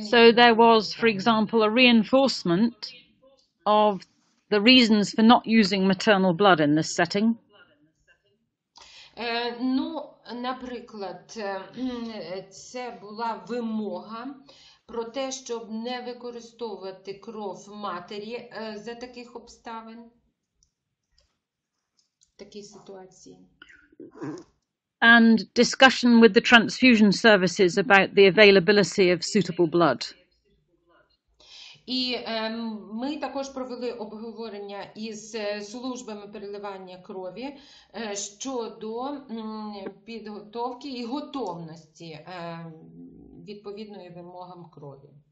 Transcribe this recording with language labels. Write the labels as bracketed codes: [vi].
[en] So there was, for example, a reinforcement of the reasons for not using maternal blood in this setting. [uk] Ну, наприклад, це була вимога про те, щоб не використовувати кров матері за таких обставин, в такій ситуації. [en] And discussion with the transfusion services about the availability of suitable blood. [uk] І ми також провели обговорення із службами переливання крові щодо підготовки і готовності відповідної вимогам крові.